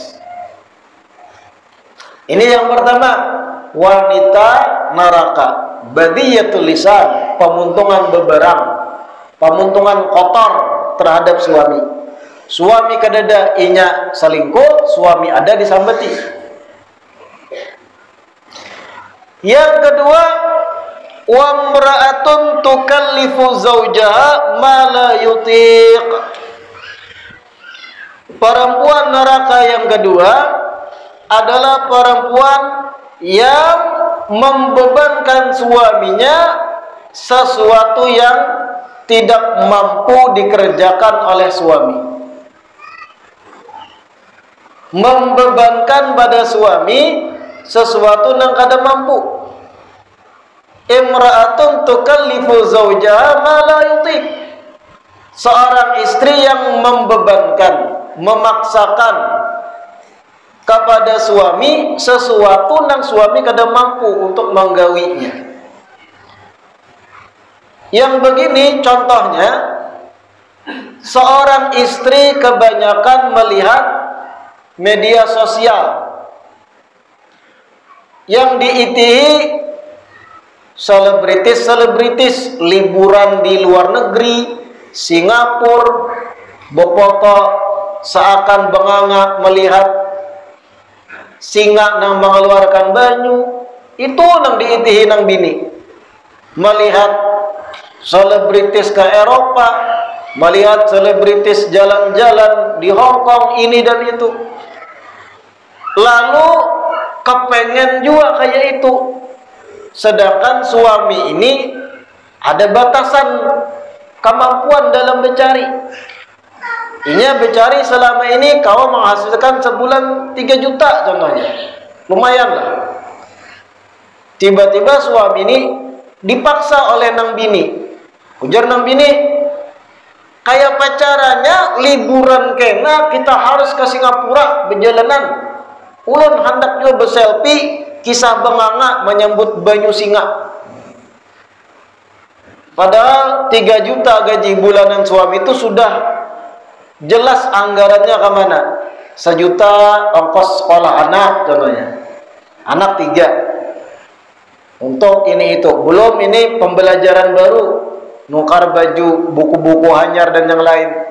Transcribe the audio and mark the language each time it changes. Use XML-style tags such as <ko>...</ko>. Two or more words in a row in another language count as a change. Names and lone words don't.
<id>Ini yang pertama, wanita neraka,</id> <ar>بذيئة اللسان,</ar> <id>pemuntungan beberang, pemuntungan kotor terhadap suami.</id> <bjn>Suami kadada inya selingkuh, suami ada disambeti.</bjn> <id>Yang kedua,</id> <ar>وامرأة تكلف زوجها ما لا يطيق.</ar> <id>Perempuan neraka yang kedua adalah perempuan yang membebankan suaminya sesuatu yang tidak mampu dikerjakan oleh suami.</id> <bjn>Membebankan pada suami sesuatu yang kada mampu.</bjn> <ar>امرأة تكلف زوجها ما لا يطيق.</ar> <id>Seorang istri yang membebankan, memaksakan kepada suami sesuatu yang suami kada mampu untuk menggawinya. Yang begini contohnya, seorang istri kebanyakan melihat media sosial</id> <bjn>yang diitihi selebritis liburan di luar negeri, Singapura, bopoto seakan benganga melihat singa nang mengeluarkan banyu, itu nang diitihi nang bini.</bjn> <id>Melihat selebritis ke Eropa, melihat selebritis jalan-jalan di Hong Kong ini dan itu. Lalu kepengen juga kayak itu. Sedangkan suami ini ada batasan kemampuan dalam mencari.</id> <bjn>Inya mencari selama ini kau menghasilkan sebulan 3 juta contohnya. Lumayan lah. Tiba-tiba suami ini dipaksa oleh nang bini. Ujar nang bini, kayak pacarannya liburan kena kita harus ke Singapura berjalanan. Ulun hendak juga berselfie kisah benganga menyambut banyu singa.</bjn> <id>Padahal 3 juta gaji bulanan suami itu sudah jelas anggarannya kemana. 1 juta ongkos sekolah anak contohnya, anak 3 untuk ini itu, belum ini pembelajaran baru, nukar baju, buku-buku hanyar dan yang lain.</id>